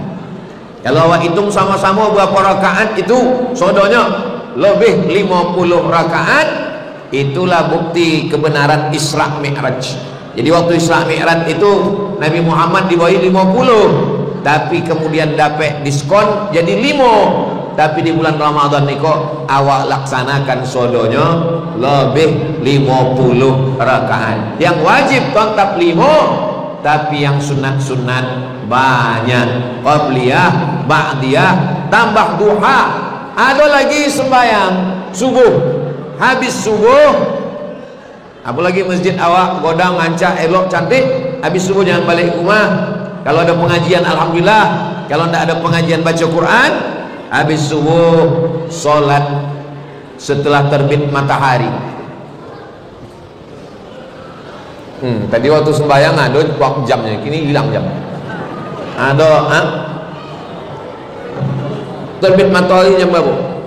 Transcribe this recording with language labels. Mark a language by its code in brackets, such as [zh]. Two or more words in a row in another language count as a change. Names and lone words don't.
[id] Kalau awak hitung sama-sama berapa rakaat, itu sodonya lebih 50 rakaat. Itulah bukti kebenaran Isra Mi'raj. Jadi waktu Isra Mi'raj itu Nabi Muhammad dibawahi 50, tapi kemudian dapat diskon jadi 5. Tapi di bulan Ramadan ni kok awak laksanakan sodonya lebih 50 rakaat. Yang wajib tetap 5, tapi yang sunat-sunat banyak. Qabliyah, ba'diyah, tambah duha. Ada lagi sembahyang subuh, habis subuh, apalagi masjid awak [min] godang ngancak [id] elok cantik, habis subuh jangan balik rumah. Kalau ada pengajian alhamdulillah, kalau tidak ada pengajian baca Quran, habis subuh solat setelah terbit matahari. Tadi waktu sembahyang ada waktu jamnya, kini hilang jam. Ada terbit matahari jam berapa?